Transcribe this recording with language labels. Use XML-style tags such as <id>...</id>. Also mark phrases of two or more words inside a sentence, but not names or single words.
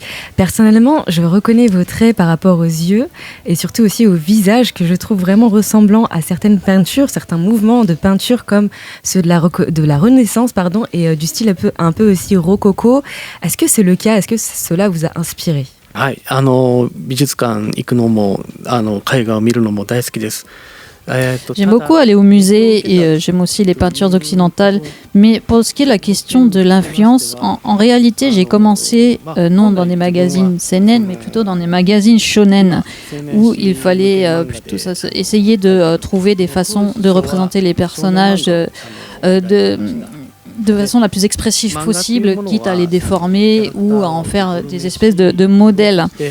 <fr>Personnellement, je reconnais vos traits par rapport aux yeux et surtout aussi au visage que je trouve vraiment ressemblant à certaines peintures, certains mouvements de peinture comme ceux de la Renaissance et du style un peu aussi rococo. Est-ce que c'est le cas? Est-ce que cela vous a inspiré?</fr> <ja>はい、美術館行くのも絵画を見るのも大好きです。</ja> <fr>J'aime beaucoup aller au musée et j'aime aussi les peintures occidentales. Mais pour ce qui est de la question de l'influence, en réalité, j'ai commencé non dans des magazines seinen, mais plutôt dans des magazines shonen, où il fallait plutôt essayer de trouver des façons de représenter les personnages de façon la plus expressive possible, quitte à les déformer ou à en faire des espèces de modèles.</fr>